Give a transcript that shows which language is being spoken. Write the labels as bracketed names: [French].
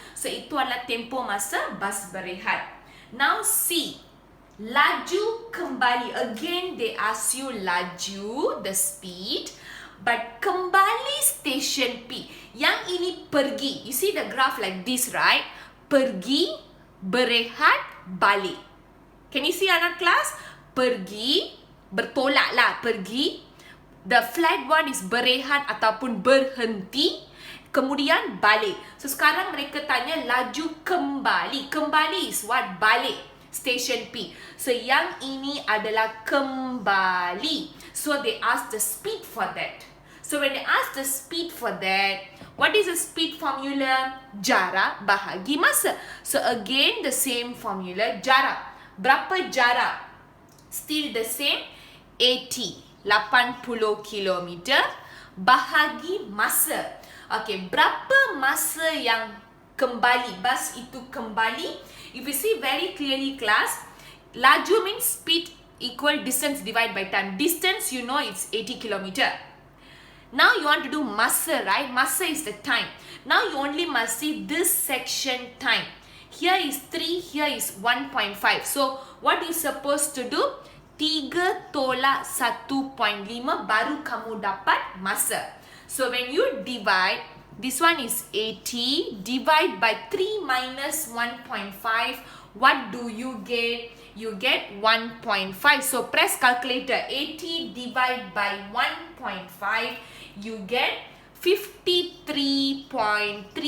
[Malay] So itu adalah tempoh masa bus berehat. [English] Now C. [Malay] Laju kembali. [English] Again they ask you laju, the speed. [Malay] But kembali station P. Yang ini pergi. [English] You see the graph like this, right? [Malay] Pergi, berehat, balik. [English] Can you see [Malay] anak kelas? Pergi, bertolak lah, pergi. [English] The flat one is [Malay] berehat ataupun berhenti. Kemudian balik. So sekarang mereka tanya laju kembali. [English] Kembali is what? Balik. Station P. [Malay] So yang ini adalah kembali. [English] So they ask the speed for that. So when they ask the speed for that, what is the speed formula? [Malay] Jarak bahagi masa. [English] So again the same formula, [Malay] jarak. Berapa jarak? [English] Still the same, 80 kilometer [Malay] bahagi masa. Okay, berapa masa yang kembali? Bus itu kembali. [English] If you see very clearly class, laju means speed equal distance divided by time. Distance, you know, it's 80 kilometer. Now you want to do masa, right? Masa is the time. Now you only must see this section time. Here is 3, here is 1.5. So what you supposed to do? [Malay] 3 tolak 1.5 baru kamu dapat masa. [English] So when you divide, this one is 80. Divide by 3 minus 1.5. What do you get? You get 1.5. So press calculator. 80 divided by 1.5. You get 53.33.